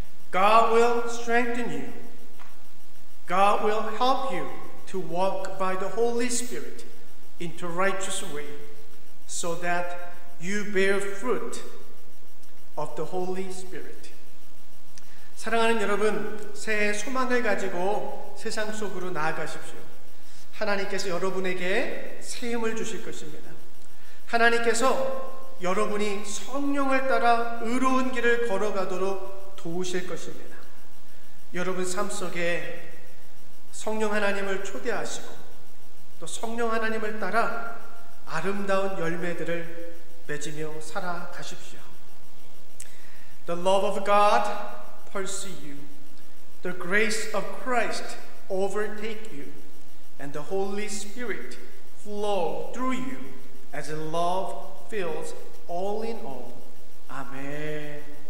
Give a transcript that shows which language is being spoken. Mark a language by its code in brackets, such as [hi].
[en] God will strengthen you. God will help you to walk by the Holy Spirit into righteous way, so that you bear fruit of the Holy Spirit. [ko] 사랑하는 여러분, 새해 소망을 가지고 세상 속으로 나아가십시오. 하나님께서 여러분에게 새 힘을 주실 것입니다. 하나님께서 여러분이 성령을 따라 의로운 길을 걸어가도록 도우실 것입니다. 여러분 삶 속에 성령 하나님을 초대하시고 또 성령 하나님을 따라 아름다운 열매들을 맺으며 살아가십시오. [en] The love of God pursue you. The grace of Christ overtake you. And the Holy Spirit flow through you as love fills all in all. Amen.